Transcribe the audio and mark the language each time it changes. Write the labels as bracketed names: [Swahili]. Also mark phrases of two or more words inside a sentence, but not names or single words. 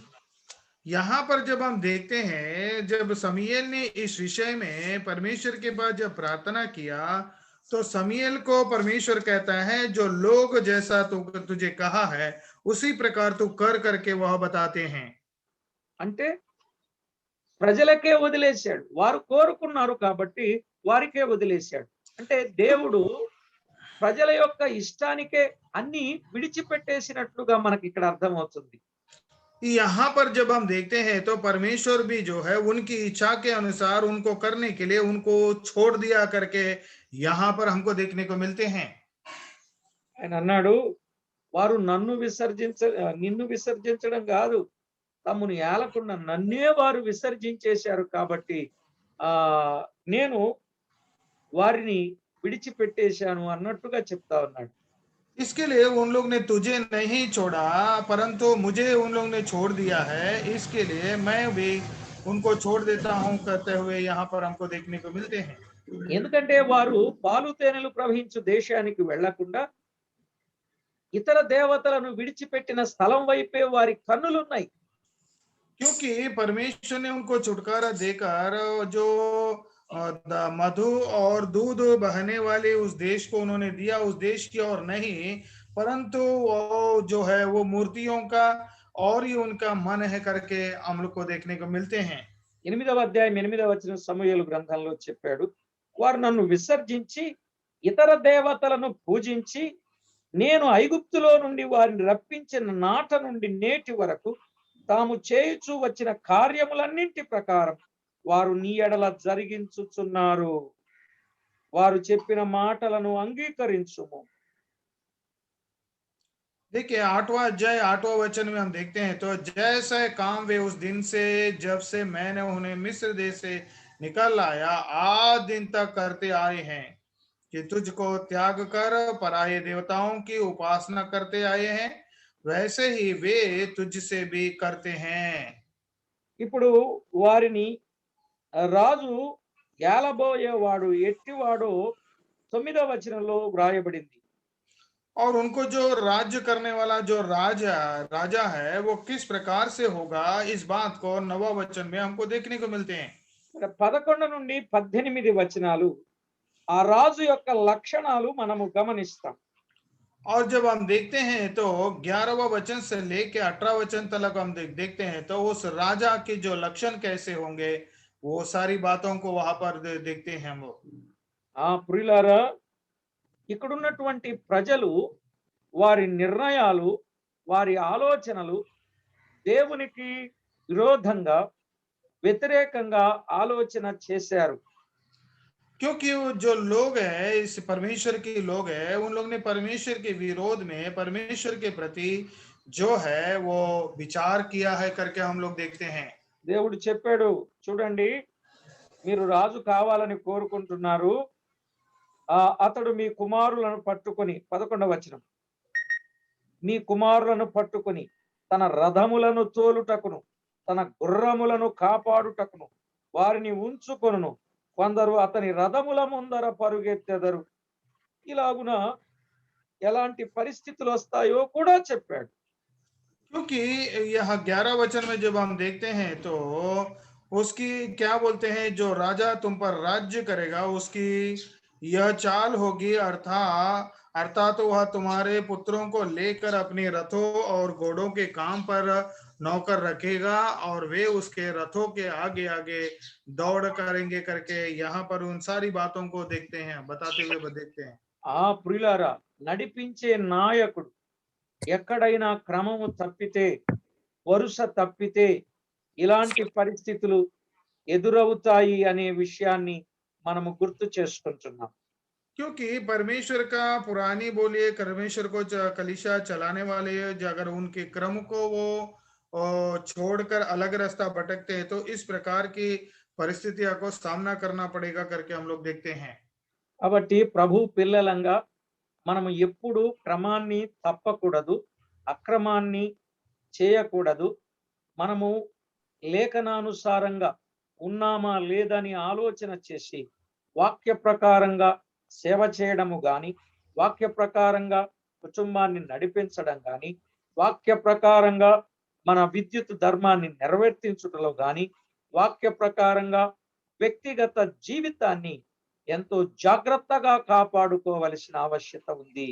[Hindi] यहाँ पर जब हम देखते हैं, जब समूएल ने इस विषय में परमेश्वर के पास जब प्रार्थना किया तो समूएल को परमेश्वर कहता है जो लोग जैसा तुझे कहा है उसी प्रकार तू कर करके वह बताते हैं। [Telugu] అంటే ప్రజలకే వదిలేశాడు. వారు కోరుకున్నారు కాబట్టి వారికే వదిలేశాడు. అంటే దేవుడు ప్రజల యొక్క ఇష్టానికే అన్ని విడిచిపెట్టేసినట్లుగా మనకి ఇక్కడ అర్థమవుతుంది. [Hindi] यहाँ पर जब हम देखते हैं तो परमेश्वर भी जो है उनकी इच्छा के अनुसार उनको करने के लिए उनको छोड़ दिया करके यहाँ पर हमको देखने को मिलते हैं। [Telugu] ఆయన అన్నాడు వారు నిన్ను విసర్జించడం కాదు, తమ్మును ఏలకుండా నన్నే వారు విసర్జించేశారు కాబట్టి నేను వారిని విడిచిపెట్టేశాను అన్నట్టుగా చెప్తా ఉన్నాడు. [Hindi] इसके लिए उन लोग ने तुझे नहीं छोड़ा परंतु मुझे उन लोग ने छोड़ दिया है, इसके लिए मैं भी उनको छोड़ देता हूं कहते हुए यहाँ पर हमको देखने को मिलते हैं। [Telugu] ఎందుకంటే వారు పాలు తేనెలు ప్రవహించు దేశానికి వెళ్లకుండా ఇతర దేవతలను విడిచిపెట్టిన స్థలం వైపే వారి కన్నులున్నాయి. [Hindi] क्योंकि परमेश्वर ने उनको छुटकारा देकर जो मधु और दूध बहने वाले उस देश को उन्होंने दिया, उस देश की ओर नहीं परंतु वो जो है वो मूर्तियों का और ही उनका मन है करके हम लोग को देखने को मिलते हैं। [Telugu] 8వ అధ్యాయం 8వ వచనం సమూయేలు గ్రంథంలో చెప్పాడు, వారు నన్ను విసర్జించి ఇతర దేవతలను పూజించి నేను ఐగుప్తులో నుండి వారిని రప్పించిన నాట నుండి నేటి వరకు తాము చేయుచూ వచ్చిన కార్యములన్నింటి ప్రకారం వారు నీ ఎడల జరిగించుచున్నారు. వారు చెప్పిన మాటలను అంగీకరించుము. [Hindi] देखिए 8वां अध्याय 8वां वचन में हम देखते हैं तो जैसे काम वे उस दिन से जब से मैंने उन्हें मिस्र देश से निकल आया आज दिन तक करते आए हैं कि तुझको त्याग कर पराये देवताओं की उपासना करते आए हैं, वैसे ही वे तुझसे भी करते हैं। [Telugu] ఇప్పుడు వారిని రాజు ఏలబోయేవాడు ఎట్టివాడో 9వ వచనంలో వ్రాయబడింది. [Hindi] और उनको जो राज्य करने वाला जो राजा राजा है वो किस प्रकार से होगा, इस बात को 9वां वचन में हमको देखने को मिलते हैं। [Telugu] 11 నుండి 18 వచనాలు ఆ రాజు యొక్క లక్షణాలు మనము గమనిస్తాం. [Hindi] और जब हम देखते हैं तो 11वां वचन से लेके 18 वचन तक हम देखते हैं तो उस राजा के जो लक्षण कैसे होंगे, वो सारी बातों को वहां पर देखते हैं हम। वो [Telugu] ప్రియులారా, ఇక్కడున్నటువంటి ప్రజలు వారి నిర్ణయాలు, వారి ఆలోచనలు దేవునికి విరోధంగా, వ్యతిరేకంగా ఆలోచన చేశారు. [Hindi] क्योंकि वो जो लोग हैं, इस परमेश्वर के लोग हैं, उन लोग ने परमेश्वर के विरोध में परमेश्वर के प्रति जो है वो विचार किया है करके हम लोग देखते हैं। [Telugu] దేవుడు చెప్పాడు, చూడండి, మీరు రాజు కావాలని కోరుకుంటున్నారు. అతడు మీ కుమారులను పట్టుకొని 11వ వచనం. మీ కుమారులను పట్టుకొని తన రథములను తోలుటకును, తన గుర్రములను కాపాడుటకును వారిని ఉంచుకొనును. కొందరు అతని రథముల ముందర పరుగెత్తెదరు. ఇలాగున ఎలాంటి పరిస్థితులు వస్తాయో కూడా చెప్పాడు. [Hindi] क्योंकि यह 11 वचन में जब हम देखते हैं तो उसकी क्या बोलते हैं, जो राजा तुम पर राज्य करेगा उसकी यह चाल होगी, अर्थात तो वह तुम्हारे पुत्रों को लेकर अपने रथों और घोड़ों के काम पर नौकर रखेगा और वे उसके रथों के आगे आगे दौड़ करेंगे करके यहाँ पर उन सारी बातों को देखते हैं, बताते हुए देखते हैं। [Telugu] ప్రియులారా, నడిపించే నాయకుడు ఎక్కడైనా క్రమము తప్పితే, వరుస తప్పితే ఇలాంటి పరిస్థితులు ఎదురవుతాయి అనే విషయాన్ని మనము గుర్తు చేసుకుంటున్నాం. [Hindi] क्योंकि परमेश्वर का पुरानी बोलिए परमेश्वर को कलीसिया चलाने वाले अगर उनके क्रम को वो छोड़कर अलग रास्ता भटकते हैं तो इस प्रकार की परिस्थितियों को सामना करना पड़ेगा करके हम लोग देखते हैं। [Telugu] కాబట్టి ప్రభు పిల్లలంగా మనము ఎప్పుడు క్రమాన్ని తప్పకూడదు, అక్రమాన్ని చేయకూడదు. మనము లేఖనానుసారంగా ఉన్నామా లేదని ఆలోచన చేసి వాక్య ప్రకారంగా సేవ చేయడము గాని, వాక్య ప్రకారంగా కుటుంబాన్ని నడిపించడం గాని, వాక్య ప్రకారంగా మన విద్యుత్ ధర్మాన్ని నెరవేర్తించుటలో గాని, వాక్య ప్రకారంగా వ్యక్తిగత జీవితాన్ని ఎంతో జాగ్రత్తగా కాపాడుకోవలసిన ఆవశ్యకత ఉంది.